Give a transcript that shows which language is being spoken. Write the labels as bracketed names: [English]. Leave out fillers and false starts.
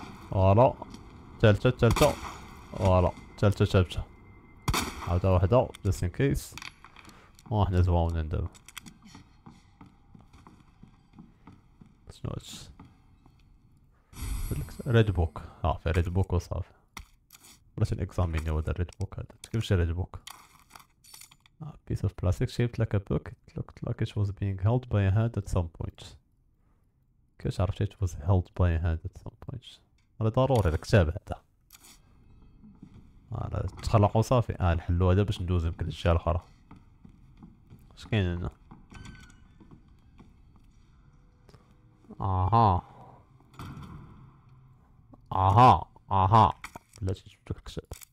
[Arabic] فوالا الثالثة فوالا الثالثة ثابتة، عاودها وحدة [English] just in case, [Arabic] وحنا زواونين دابا. شنو هادشي؟ ريد بوك، في ريد بوك وصافي. بلاش نكزامينيو هذا الريد بوك، هذا كيفاش ريد بوك؟ [English] piece of plastic shaped like a book. It looked like it was being held by a hand at some point. [Arabic] كيفاش عرفتي [English] it was held by a hand at some point؟ [Arabic] هذا ضروري الكتاب هذا. هذا تخلق وصافي. نحلو هذا باش ندوز يمكن للجهة الأخرى. اش كاين هنا؟ اها بلاتي جبت لك الكتاب.